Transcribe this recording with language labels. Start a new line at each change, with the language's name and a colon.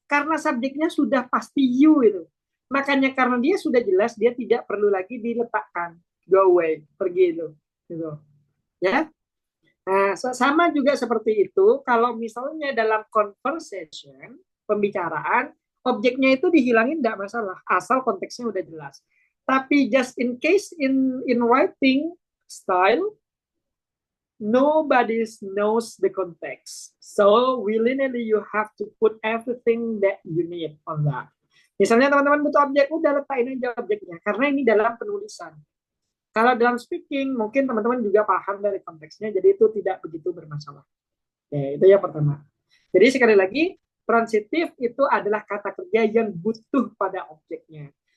Indonesian: Karena subjeknya sudah pasti you itu. Makanya karena dia sudah jelas, dia tidak perlu lagi diletakkan.
English: Go away,
Indonesian: pergi itu. Gitu. Ya. Nah, sama juga seperti itu. Kalau misalnya dalam conversation, pembicaraan, objeknya itu dihilangin tidak masalah, asal konteksnya udah jelas.
English: Tapi just in case in writing style, nobody knows the context. So willingly you have to put everything that you need on that.
Indonesian: Misalnya teman-teman butuh objek, udah letakin aja objeknya. Karena ini dalam penulisan. Kalau dalam speaking, mungkin teman-teman juga paham dari konteksnya, jadi itu tidak begitu bermasalah. Oke, itu yang pertama. Jadi sekali lagi, transitif itu adalah kata kerja yang butuh pada objeknya.